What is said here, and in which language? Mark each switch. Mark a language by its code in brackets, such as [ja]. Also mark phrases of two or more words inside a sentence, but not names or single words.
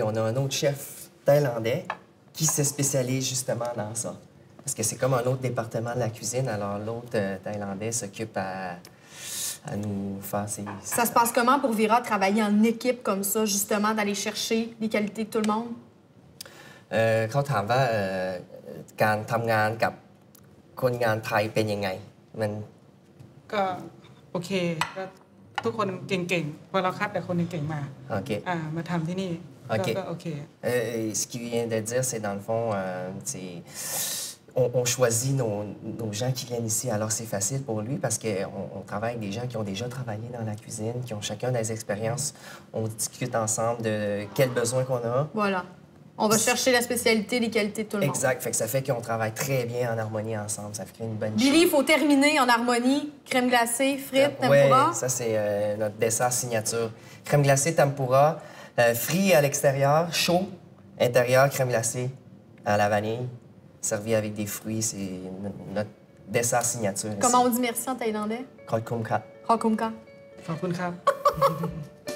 [fr] On a un autre chef thaïlandais qui se spécialise justement dans ça. Parce que c'est comme un autre département de la cuisine, alors l'autre thaïlandais s'occupe à nous faire ces... Ça se passe comment pour Vera travailler en équipe comme ça, justement, d'aller chercher les qualités de tout le monde? [th] เขาถามว่าการทำงานกับคนงานไทยเป็นยังไงมัน ก็โอเคก็ทุกคนเก่งๆพอเราคัดแต่คนเก่งๆมามาทำที่นี่ก็โอเค [fr] Ce qu'il vient de dire, c'est dans le fond, on choisit nos gens qui viennent ici. Alors, c'est facile pour lui parce qu'on travaille avec des gens qui ont déjà travaillé dans la cuisine, qui ont chacun des expériences. On discute ensemble de quels besoins qu'on a. Voilà. On va chercher la spécialité, les qualités de tout le monde. Exact. Ça fait qu'on travaille très bien en harmonie ensemble. Ça fait une bonne chose. Billy, il faut terminer en harmonie. Crème glacée, frites, tempura. Oui, ça, c'est notre dessert signature. Crème glacée, tempura, frit à l'extérieur, chaud, intérieur, crème glacée à la vanille. Servi avec des fruits, c'est notre dessert signature. Comment on dit merci en thaïlandais? [th] ขอบคุณครับ. ขอบคุณครับ. ขอบคุณครับ